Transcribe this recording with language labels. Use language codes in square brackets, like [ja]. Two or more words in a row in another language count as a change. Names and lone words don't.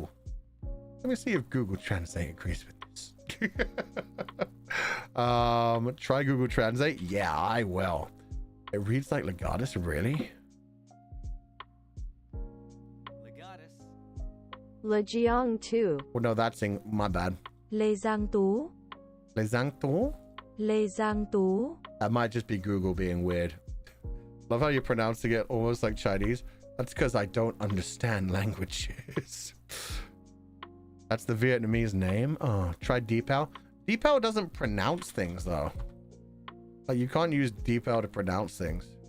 [en] Let me see if Google Translate agrees with this. Try Google Translate. Yeah, I will. It reads like Legatus, really? Legatus. Le Jiang Tu. Oh no, that's my bad. Le Giang Tu. Le Giang Tu? Le Giang Tu. That might just be Google being weird. Love how you're pronouncing it almost like Chinese. That's because I don't understand languages. That's the Vietnamese name. Oh, try Deepal. Deepal doesn't pronounce things though. Like you can't use Deepal to pronounce things.